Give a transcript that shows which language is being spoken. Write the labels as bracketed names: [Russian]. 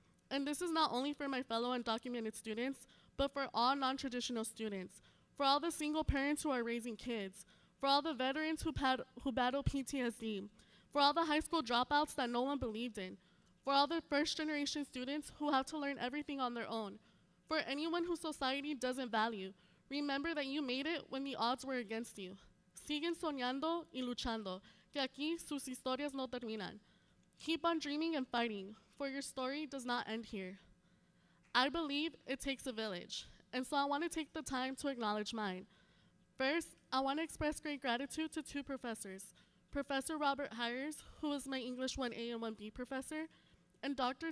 [English] And this is not only for my fellow undocumented students, but for all non-traditional students, for all the single parents who are raising kids, for all the veterans who battle PTSD, for all the high school dropouts that no one believed in, for all the first-generation students who have to learn everything on their own, for anyone who society doesn't value. Remember that you made it when the odds were against you. [Spanish] Siguen soñando y luchando, que aquí sus historias no terminan. [English] Keep on dreaming and fighting, for your story does not end here. I believe it takes a village, and so I want to take the time to acknowledge mine. First, I want to express great gratitude to two professors, Professor Robert Hires, who was my English 1A and 1B professor, and Dr.